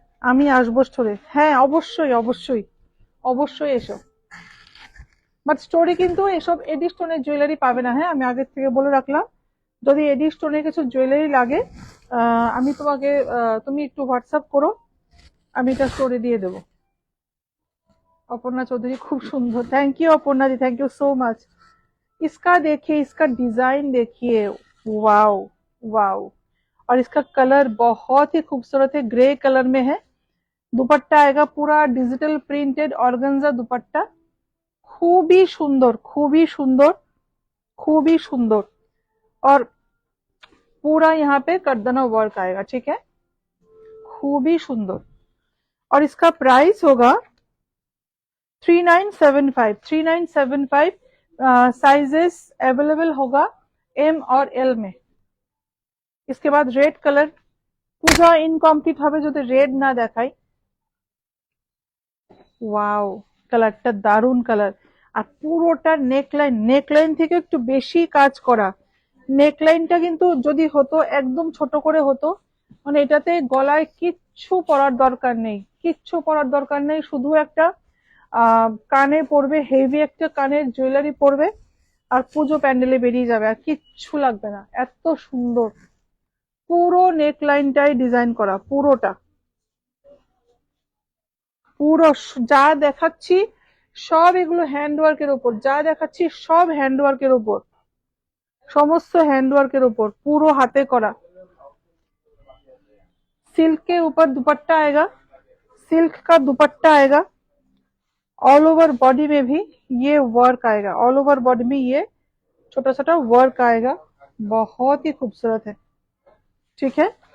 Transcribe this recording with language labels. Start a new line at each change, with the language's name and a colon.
Bangla: আমি আসবো স্টোরে, হ্যাঁ অবশ্যই অবশ্যই অবশ্যই এসো। বাট স্টোরে কিন্তু এসব এডি স্টোনের জুয়েলারি পাবে না, হ্যাঁ আমি আগের থেকে বলে রাখলাম। যদি এডি স্টোনের কিছু জুয়েলারি লাগে আমি তোমাকে, তুমি একটু হোয়াটসঅ্যাপ করো, আমি এটা স্টোরে দিয়ে দেবো।
Hindi: अपर्णा चौधरी, खूब सुंदर, thank you Aparna ji,
English: Thank you so much.
Hindi: इसका देखिए, इसका डिजाइन देखिए, वाओ वाओ। और इसका कलर बहुत ही खूबसूरत है, ग्रे कलर में है। दुपट्टा आएगा पूरा डिजिटल प्रिंटेड ऑर्गेन्जा दुपट्टा, खूबी सुंदर, खूबी सुंदर, खूबी सुंदर। और पूरा यहाँ पे करदना वर्क आएगा, ठीक है, खूबी सुंदर। और इसका प्राइस होगा 3975। 3975 साइजेस अवेलेबल होगा एम और एल में। इसके बाद रेड कलर, पूजा इनकमप्लीट
Bangla: হবে যদি রেড না দেখাই। ওয়াও, কালারটা দারুন কালার। আর পুরোটা নেকলাইন থেকে একটু বেশি কাজ করা। নেকলাইনটা কিন্তু যদি হতো একদম ছোট করে হতো, মানে এটাতে গলায় কিচ্ছু পরার দরকার নেই, কিচ্ছু পরার দরকার নেই, শুধু একটা কানে পরবে, হেভি একটা কানের জুয়েলারি পরবে, আর পুজো প্যান্ডেলে বেরিয়ে যাবে, আর কিচ্ছু লাগবে না। এত সুন্দর পুরো নেকলাইনটাই ডিজাইন করা, পুরোটা, পুরো যা দেখাচ্ছি সব এগুলো হ্যান্ডওয়ার্কের ওপর, যা দেখাচ্ছি সব হ্যান্ডওয়ার্কের ওপর, সমস্ত হ্যান্ডওয়ার্কের ওপর, পুরো হাতে করা।
Hindi: सिल्क के ऊपर दुपट्टा आएगा, सिल्क का दुपट्टा आएगा। ऑल ओवर बॉडी में भी ये वर्क आएगा, ऑल ओवर बॉडी में ये छोटा छोटा वर्क आएगा, बहुत ही खूबसूरत है, ठीक है।